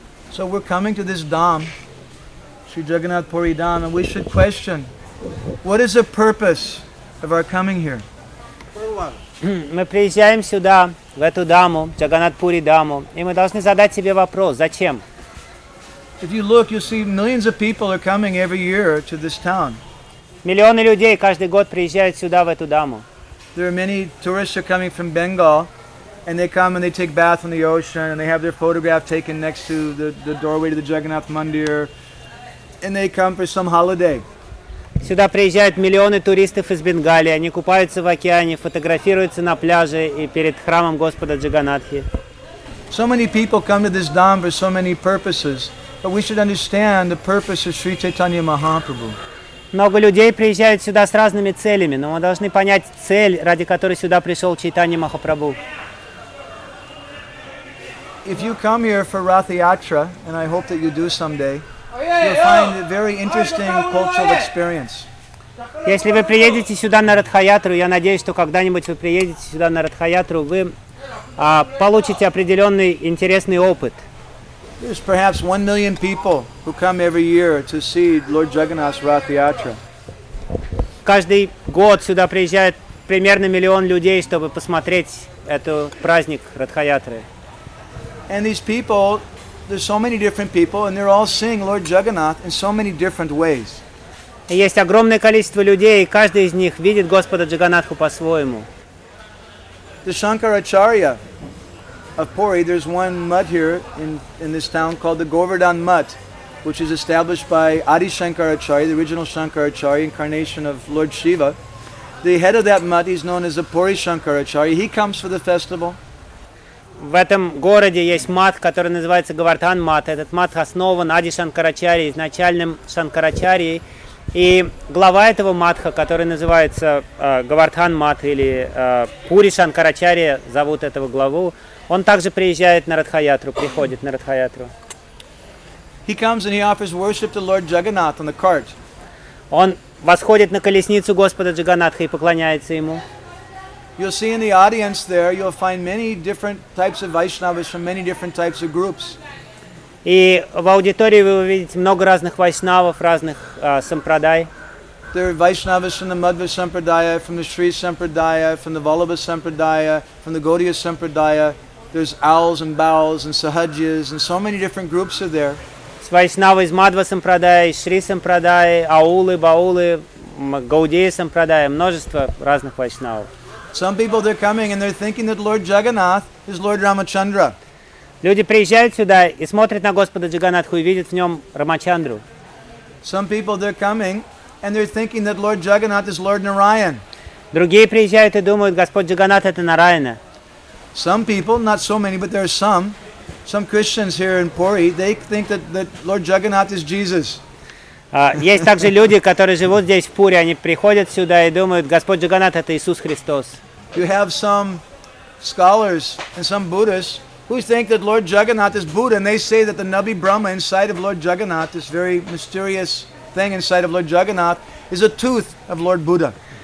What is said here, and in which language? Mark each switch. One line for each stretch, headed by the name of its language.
English: So we're coming to this Dham, Sri Jagannath Puri Dham, and we should question, what is the purpose of our coming here?
Russian: Мы приезжаем сюда, в эту даму, Джаганатпури даму, и мы должны задать себе вопрос, зачем?
English: If you look, you see millions of people are coming every year to this town.
Russian: Миллионы людей каждый год приезжают сюда, в эту даму.
English: There are many tourists are coming from Bengal, and they come and they take baths in the ocean, and they have their photograph taken next to the doorway to the Jagannath Mandir, and they come for some holiday.
Russian: Сюда приезжают миллионы туристов из Бенгалии. Они купаются в океане, фотографируются на пляже и перед храмом Господа Джаганатхи.
English: So many people come to this Dham for so many purposes, but we should understand the purpose of Sri Chaitanya Mahaprabhu.
Russian: Много людей приезжают сюда с разными целями, но мы должны понять цель, ради которой сюда пришел Чайтанья Махапрабху.
English: If you come here for Rath Yatra, and I hope that you do someday, you'll find a very interesting cultural experience.
Russian: Если вы приедете сюда на Радхаятру, я надеюсь, что когда-нибудь вы приедете сюда на Радхаятру, вы получите определенный интересный опыт.
English: There's perhaps 1 million people who come every year to see Lord Jagannath's Rath Yatra.
Russian: Каждый год сюда приезжает примерно миллион людей, чтобы посмотреть этот праздник Радхаятры.
English: And these people, there's so many different people, and they're all seeing Lord Jagannath in so many different ways.
Russian: Есть огромное количество людей, и каждый из них видит Господа Джаганатху по-своему.
English: The Shankaracharya of Puri, there's one mutt here in this town called the Govardhan Mutt. which is established by Adi Shankaracharya, the original Shankaracharya, incarnation of Lord Shiva. The head of that mutt is known as the Puri Shankaracharya. He comes for the festival.
Russian: В этом городе есть мат, который называется Говардхан мат. Этот мат основан Ади Шанкарачарьей, изначальным Шанкарачарьей. И глава этого матха, который называется Говардхан мат или Пури Шанкарачарья, зовут этого главу, он также приезжает на Радхаятру, приходит на Радхаятру.
English: He comes and he offers worship to Lord Jagannath on the cart.
Russian: Он восходит на колесницу Господа Джаганатха и поклоняется ему.
English: You'll see in the audience there, you'll find many different types of Vaishnavas from many different types of groups.
Russian: И в аудитории вы увидите много разных вайшнавов, разных сампрадай.
English: There are Vaishnavas from the Madhva Sampradaya, from the Sri Sampradaya, from the Vallabha Sampradaya, from the Gaudiya Sampradaya. There's owls and bowls and sahajyas, and so many different groups are there.
Russian: Вайшнавы из Мадва Сампрадая, из Шри Сампрадая, аулы, баулы, Гаудия Сампрадая, множество разных вайшнавов.
English: Some people, they're coming and they're thinking that Lord Jagannath is Lord Ramachandra.
Russian: Люди приезжают сюда и смотрят на Господа Джаганатху и видят в нем Рамачандру.
English: Some people, they're coming and they're thinking that Lord Jagannath is Lord Narayan.
Russian: Другие приезжают и думают, Господь Джаганат это Нараяна.
English: Some people, not so many, but there are some. Some Christians here in Puri, they think that Lord Jagannath is Jesus.
Russian: Есть также люди, которые живут здесь в Пури, они приходят сюда и думают, Господь Джаганат это Иисус Христос.
English: You have some scholars and some Buddhists who think that Lord Jagannath is Buddha, and they say that the Nabi Brahma inside of Lord Jagannath, this very mysterious thing inside of Lord Jagannath, is a tooth of Lord Buddha.